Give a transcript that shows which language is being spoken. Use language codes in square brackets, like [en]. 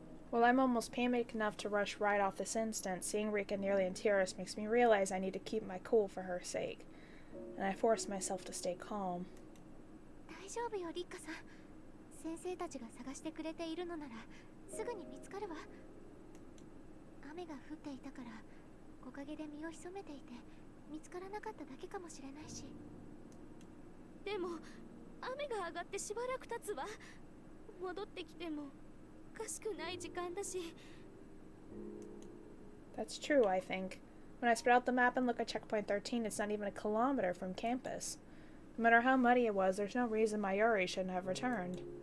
[en] Well, I'm almost panicked enough to rush right off this instant. Seeing Rika nearly in tears makes me realize I need to keep my cool for her sake, and I force myself to stay calm. [ja] 大丈夫よリッカさん。先生たちが探してくれているのならすぐに見つかるわ。雨が降っていたから木陰で身を潜めていて見つからなかっただけかもしれないし。でも雨が上がってしばらく経つわ。戻ってきてもおかしくない時間だし。 [en] That's true, I think. When I spread out the map and look at checkpoint 13, it's not even a kilometer from campus. No matter how muddy it was, there's no reason Mayuri shouldn't have returned.